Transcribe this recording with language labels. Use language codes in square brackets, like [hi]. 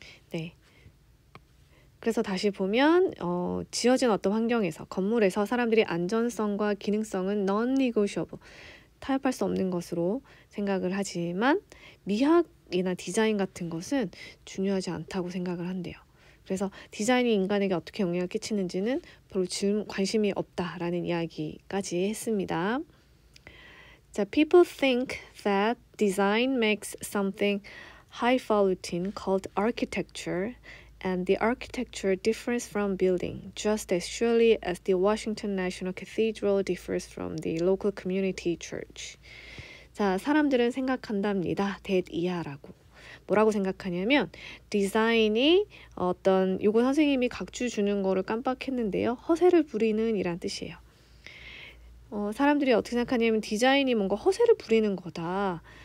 [ko] 네. 그래서 다시 보면 지어진 어떤 환경에서, 건물에서 사람들이 안전성과 기능성은 non-negotiable, 타협할 수 없는 것으로 생각을 하지만 미학이나 디자인 같은 것은 중요하지 않다고 생각을 한대요. 그래서 디자인이 인간에게 어떻게 영향을 끼치는지는 별로 관심이 없다라는 이야기까지 했습니다. [en] 자, people think that design makes something highfalutin called architecture, and the architecture differs from building, just as surely as the Washington National Cathedral differs from the local community church. [ko] 자, 사람들은 생각한답니다. 이하라고. 뭐라고 생각하냐면 디자인이 요거 선생님이 각주 주는 거를 깜빡했는데요. 허세를 부리는 이란 뜻이에요. 사람들이 어떻게 생각하냐면 디자인이 뭔가 허세를 부리는 거다.